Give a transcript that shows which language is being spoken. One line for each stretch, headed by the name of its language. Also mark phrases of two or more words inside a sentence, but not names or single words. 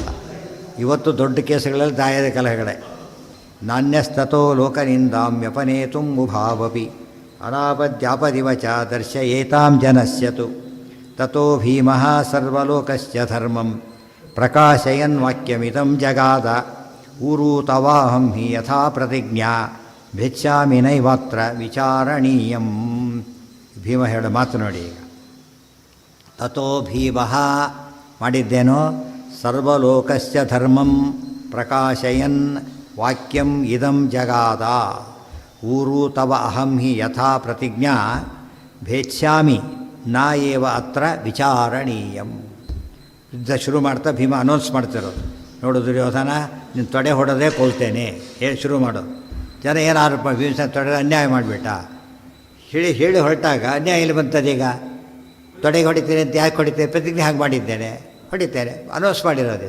Kannada: ಇವತ್ತು ದೊಡ್ಡ ಕೇಸುಗಳಲ್ಲಿ ದಾಯಾದಿ ಕಲಹಗಳೇ.
Sanskrit: ನಾಣ್ಯಸ್ತೋ ಲೋಕನಿಂದಾಮ್ಯಪನೇತುಂ ಮುಭಾವಪಿ ಅನಾಪದ್ಯಾಪದಿವ ಚ ದರ್ಶಯೇತಾಂ ಜನಸ್ಯತು ತಥೋ ಭೀಮಃ ಸರ್ವಲೋಕಸ್ಯ ಧರ್ಮಂ ಪ್ರಕಾಶಯನ್ ವಾಕ್ಯಮಿದಂ ಜಗಾದ ಊರೂತವಾಹಂ ಹಿ ಯಥಾ ಪ್ರತಿಜ್ಞಾ ಭೃಚ್ಛಾಮಿ ನೈವಾತ್ರ ವಿಚಾರಣೀಯಂ.
Kannada: ಭೀಮ ಹೇಳೋ ಮಾತು ನೋಡಿ. ಈಗ
Sanskrit: ತಥೋ ಭೀಮಃ ಮಾಡಿದ್ದೇನೋ ಸರ್ವಲೋಕಸ್ಯ ಧರ್ಮಂ ಪ್ರಕಾಶಯನ್ ವಾಕ್ಯಂ ಇದಂ ಜಗಾದ ಊರು ತವ ಅಹಂ ಹಿ ಯಥಾ ಪ್ರತಿಜ್ಞಾ ಭೇಚ್ಛಾಮಿ ನಾ ಏವ ಅತ್ರ ವಿಚಾರಣೀಯಂ.
Kannada: ಯುದ್ಧ ಶುರು ಮಾಡ್ತಾ ಭೀಮ ಅನೌನ್ಸ್ ಮಾಡ್ತಿರೋದು, ನೋಡು ದುರ್ಯೋಧನ ನಿನ್ನ ತೊಡೆ ಹೊಡೆದೇ ಕೊಲ್ತೇನೆ ಹೇಳಿ ಶುರು ಮಾಡೋದು. ಜನ ಏನಾರು ಭೀಮಸೇನ ತೊಡೆ ಅನ್ಯಾಯ ಮಾಡಿಬಿಟ್ಟ ಹೇಳಿ ಹೊರಟಾಗ ಅನ್ಯಾಯ ಇಲ್ಲಿ ಬಂತದೀಗ. ತೊಡೆಗೆ ಹೊಡಿತೇನೆ ಅಂತ ಯಾಕೆ ಹೊಡಿತೇನೆ, ಪ್ರತಿಜ್ಞೆ ಹಾಗೆ ಮಾಡಿದ್ದೇನೆ, ಹೊಡಿತೇನೆ ಅನೌನ್ಸ್ ಮಾಡಿರೋದು.